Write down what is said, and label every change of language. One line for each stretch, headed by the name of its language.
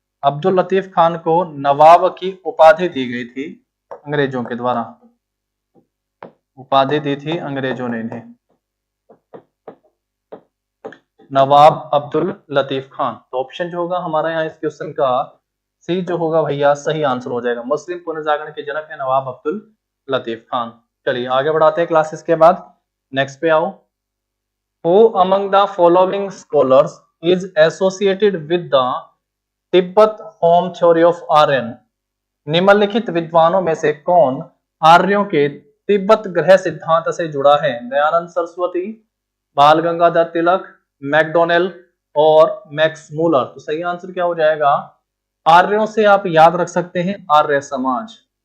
Hindi: अब्दुल लतीफ खान को नवाब की उपाधि दी गई थी अंग्रेजों के द्वारा, उपाधि दी थी अंग्रेजों ने इन्हें, नवाब अब्दुल लतीफ खान। तो ऑप्शन जो होगा हमारा यहाँ इस क्वेश्चन का सी जो होगा भैया सही आंसर हो जाएगा। मुस्लिम पुनर्जागरण के जनक है नवाब अब्दुल लतीफ खान। चलिए आगे बढ़ाते हैं क्लासेस के बाद, नेक्स्ट पे आओ।
English: Who among the following scholars is associated with the Tibet home theory of Aryan?
Hindi: निम्नलिखित विद्वानों में से कौन आर्यों के तिब्बत ग्रह सिद्धांत से जुड़ा है? दयानंद सरस्वती, बाल गंगाधर तिलक, मैकडोनेल और मैक्स मूलर। तो सही आंसर क्या हो जाएगा, आर्यों से आप याद रख सकते हैं आर्य समाज।